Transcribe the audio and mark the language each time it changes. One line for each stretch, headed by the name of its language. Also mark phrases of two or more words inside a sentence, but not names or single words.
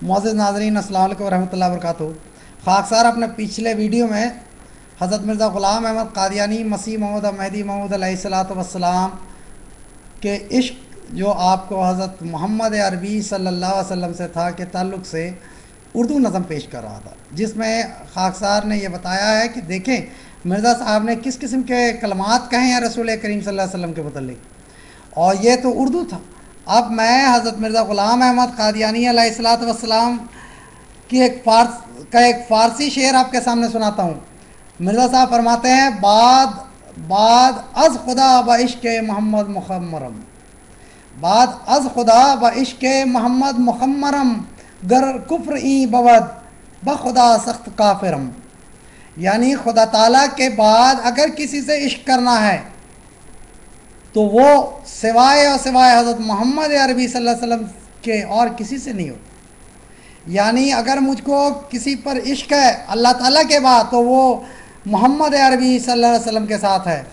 Urdu: معزز ناظرین
Arabic: السلام علیکم ورحمۃ اللہ وبرکاتہ۔
Urdu: خاکسار اپنے پچھلے ویڈیو میں حضرت مرزا غلام احمد قادیانی مسیح موعود مہدی موعود
Arabic: علیہ الصلوۃ والسلام
Urdu: کے عشق جو آپ کو حضرت محمد عربی
Arabic: صلی اللہ علیہ وسلم
Urdu: سے تھا کے تعلق سے اردو نظم پیش کر رہا تھا، جس میں خاکسار نے یہ بتایا ہے کہ دیکھیں مرزا صاحب نے کس قسم کے کلمات کہے ہیں رسول کریم
Arabic: صلی اللہ علیہ وسلم
Urdu: کے متعلق، اور یہ تو اردو تھا۔ اب میں حضرت مرزا غلام احمد قادیانی
Arabic: علیہ الصلوۃ والسلام
Urdu: کی ایک فارسی شعر آپ کے سامنے سناتا ہوں۔ مرزا صاحب فرماتے ہیں
Persian: بعد از خدا با عشق محمد مخمرم، بعد از خدا با عشق محمد مخمرم، گر کفر این بود بخدا سخت کافرم۔
Urdu: یعنی خدا تعالیٰ کے بعد اگر کسی سے عشق کرنا ہے تو وہ سوائے حضرت محمد عربی
Arabic: صلی اللہ علیہ وسلم
Urdu: کے اور کسی سے نہیں ہو۔ یعنی اگر مجھ کو کسی پر عشق ہے اللہ تعالیٰ کے بعد تو وہ محمد عربی
Arabic: صلی اللہ علیہ وسلم
Urdu: کے ساتھ ہے۔